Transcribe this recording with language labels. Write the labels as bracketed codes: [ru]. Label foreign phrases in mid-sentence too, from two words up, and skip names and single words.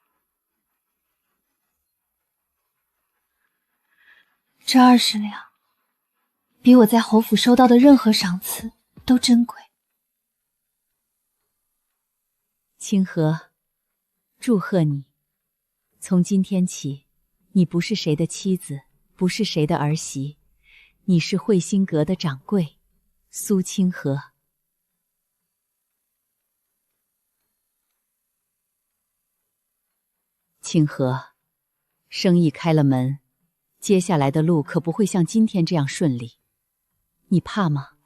[zh] 這20兩，比我在侯府收到的任何賞賜都珍貴。清河，祝賀你。從今天起，你不是誰的妻子，不是誰的兒媳，你是慧心閣的掌櫃，蘇清河。清河，生意開了門，接下來的路可不會像今天這樣順利，你怕嗎？